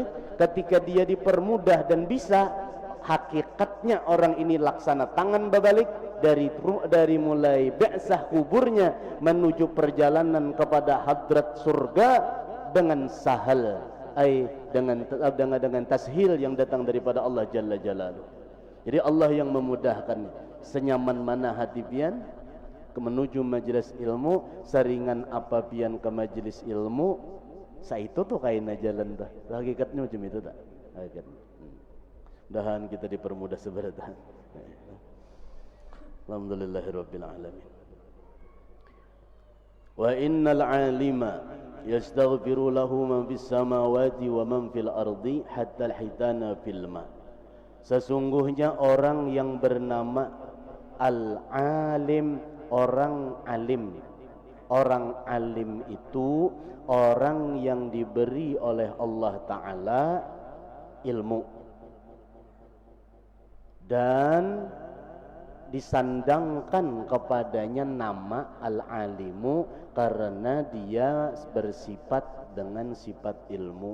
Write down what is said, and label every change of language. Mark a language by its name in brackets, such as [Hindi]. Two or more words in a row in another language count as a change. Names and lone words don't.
[Indonesian] Ketika dia dipermudah dan bisa, hakikatnya orang ini laksana tangan berbalik dari mulai ba'sah kuburnya menuju perjalanan kepada hadrat surga dengan sahal, dengan tashil yang datang daripada Allah [Arabic] جل جلاله. [Indonesian] Jadi Allah yang memudahkan. Senyaman mana hati pian ke menuju majelis ilmu, seringan apa pian ke majelis ilmu, [Banjar] sa itu tuh kaina jalan dah. [Indonesian] Hakikatnya macam itu tak? Hakikatnya. Mudahan kita dipermudah seberatan. [Arabic] الحمد لله رب العالمين. وإن العالم يستغفر له من في السماوات ومن في الأرض حتى الحيتان في الماء. [Indonesian] Sesungguhnya orang yang bernama al-alim, orang alim. Orang alim itu orang yang diberi oleh Allah Ta'ala ilmu dan disandangkan kepadanya nama al-alimu karena dia bersifat dengan sifat ilmu.